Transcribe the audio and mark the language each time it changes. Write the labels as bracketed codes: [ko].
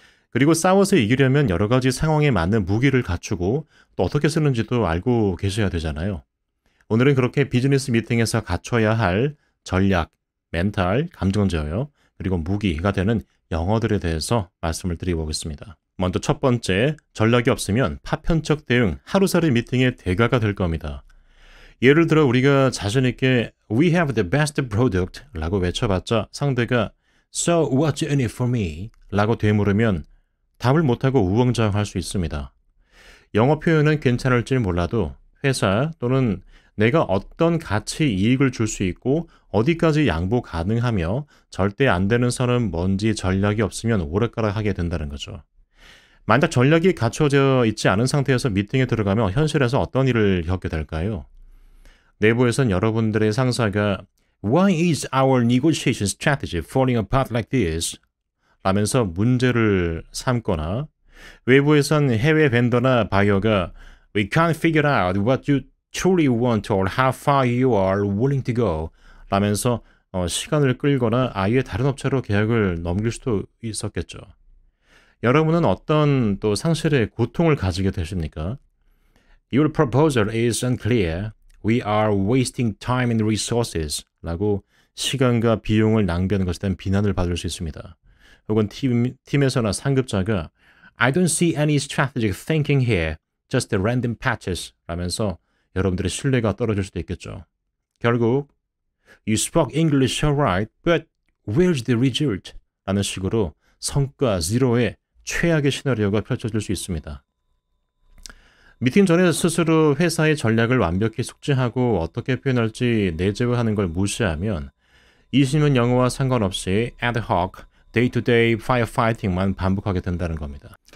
[ko] 그리고 싸워서 이기려면 여러 가지 상황에 맞는 무기를 갖추고 또 어떻게 쓰는지도 알고 계셔야 되잖아요. 오늘은 그렇게 비즈니스 미팅에서 갖춰야 할 전략, 멘탈, 감정 제어, 그리고 무기가 되는 영어들에 대해서 말씀을 드려보겠습니다. 먼저 첫 번째, 전략이 없으면 파편적 대응, 하루살이 미팅의 대가가 될 겁니다. 예를 들어 우리가 자신 있게 [en] We have the best product [ko] 라고 외쳐봤자 상대가 [en] So what's in it for me? [ko] 라고 되물으면 답을 못하고 우왕좌왕할 수 있습니다. 영어 표현은 괜찮을지 몰라도 회사 또는 내가 어떤 가치 이익을 줄 수 있고 어디까지 양보 가능하며 절대 안 되는 선은 뭔지 전략이 없으면 오락가락하게 된다는 거죠. 만약 전략이 갖춰져 있지 않은 상태에서 미팅에 들어가면 현실에서 어떤 일을 겪게 될까요? 내부에선 여러분들의 상사가 [en] Why is our negotiation strategy falling apart like this? [ko] 라면서 문제를 삼거나 외부에선 해외 벤더나 바이어가 [en] We can't figure out what you truly want or how far you are willing to go [ko] 라면서 시간을 끌거나 아예 다른 업체로 계약을 넘길 수도 있었겠죠. 여러분은 어떤 또 상실의 고통을 가지게 되십니까? [en] Your proposal is unclear. We are wasting time and resources [ko] 라고 시간과 비용을 낭비하는 것에 대한 비난을 받을 수 있습니다. 혹은 팀에서나 상급자가 [en] I don't see any strategic thinking here. Just random patches [ko] 라면서 여러분들의 신뢰가 떨어질 수도 있겠죠. 결국 [en] You spoke English alright, but where's the result? [ko] 라는 식으로 성과 제로의 최악의 시나리오가 펼쳐질 수 있습니다. 미팅 전에 스스로 회사의 전략을 완벽히 숙지하고 어떻게 표현할지 내재화하는 걸 무시하면 20년 영어와 상관없이 [en] ad hoc, day-to-day firefighting [ko] 만 반복하게 된다는 겁니다.